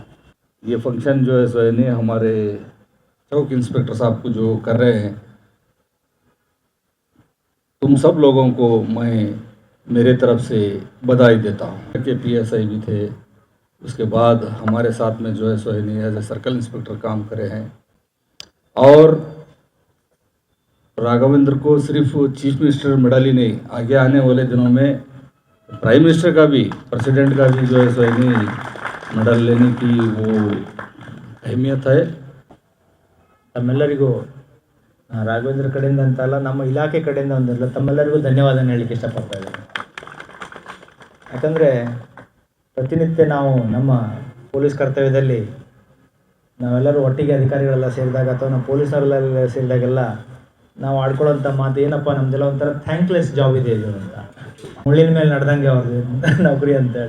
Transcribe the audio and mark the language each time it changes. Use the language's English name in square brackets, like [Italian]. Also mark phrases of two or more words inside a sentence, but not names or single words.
[Hindi] ये फंक्शन जो है सो है हमारे चौक इंस्पेक्टर साहब को जो कर रहे हैं, तुम सब लोगों को मैं मेरे तरफ से बधाई देता हूँ कि पीएसआई भी थे, उसके बाद हमारे साथ में जो है सो [English] as a circle inspector [Hindi] काम करे हैं। और राघवेंद्र को सिर्फ [English] Chief Minister medal [Hindi] ही नहीं, आगे आने वाले दिनों में [English] Prime Minister [Hindi] का भी, प्रेसिडेंट का भी जो है सो मेडल लेने की वो अहमियत है। [Kannada] ತಮ್ಮೆಲ್ಲರಿಗೂ ರಾಘವೇಂದ್ರ ಕಡೆಯಿಂದ ಅಂತಲ್ಲ, ನಮ್ಮ ಇಲಾಖೆ ಕಡೆಯಿಂದ ಒಂದಲ್ಲ ತಮ್ಮೆಲ್ಲರಿಗೂ ಧನ್ಯವಾದ ಹೇಳಲಿಕ್ಕೆ ಇಷ್ಟಪಡ್ತಾ ಇದ್ದೀನಿ. ಯಾಕಂದರೆ ಪ್ರತಿನಿತ್ಯ ನಾವು ನಮ್ಮ ಪೊಲೀಸ್ ಕರ್ತವ್ಯದಲ್ಲಿ ನಾವೆಲ್ಲರೂ ಒಟ್ಟಿಗೆ ಅಧಿಕಾರಿಗಳೆಲ್ಲ ಸೇರಿದಾಗ ಅಥವಾ ನಮ್ಮ ಪೊಲೀಸರೆಲ್ಲ ಸೇರಿದಾಗೆಲ್ಲ ನಾವು ಆಡ್ಕೊಳ್ಳೋಂಥ ಮಾತು ಏನಪ್ಪ, ನಮ್ಮದೆಲ್ಲ ಒಂಥರ [English] thankless job [Kannada] ಇದೆ ಇದು ಅಂತ, ಮುಳ್ಳಿನ ಮೇಲೆ ನಡೆದಂಗೆ ಅವ್ರದ್ದು ನೌಕರಿ ಅಂತೇಳಿ.